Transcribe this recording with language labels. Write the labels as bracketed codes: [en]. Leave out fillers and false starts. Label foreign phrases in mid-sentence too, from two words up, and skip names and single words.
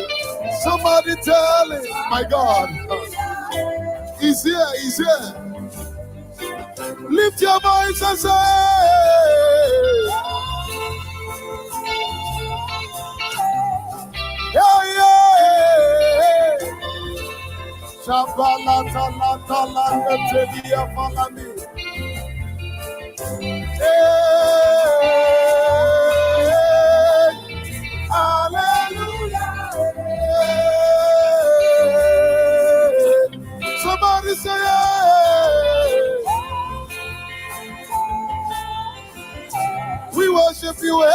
[en] Somebody tell him, my God. He's here, he's here. Lift your voice and say, yeah, yeah. Shabala tala tala netedia falani. Hallelujah. Somebody say, we worship you.